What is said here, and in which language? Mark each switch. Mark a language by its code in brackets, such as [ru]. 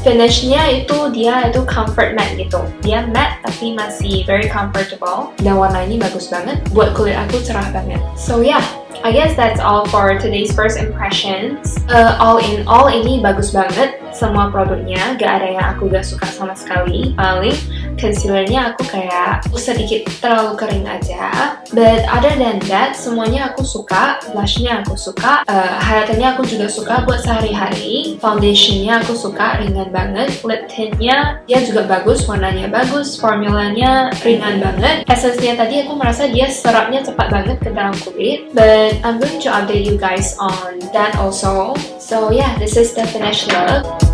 [id] Finishnya itu dia itu comfort matte gitu. Dia matte tapi masih very comfortable. Dan warna ini bagus banget. Buat kulit aku cerah banget. [en] So yeah, I guess that's all for today's first impressions. [id] All in all ini bagus banget. Semua produknya, gak ada yang aku gak suka sama sekali. Paling concealernya aku kayak sedikit terlalu kering aja. But other than that, semuanya aku suka. Blushnya aku suka. Highlighternya aku juga suka buat sehari-hari. Foundationnya aku suka, ringan banget. Lip tintnya dia juga bagus, warnanya bagus. Formulanya ringan banget. Essence-nya tadi aku merasa dia serapnya cepat banget ke dalam kulit. [en] But I'm going to update you guys on that also. So yeah, this is the finished look.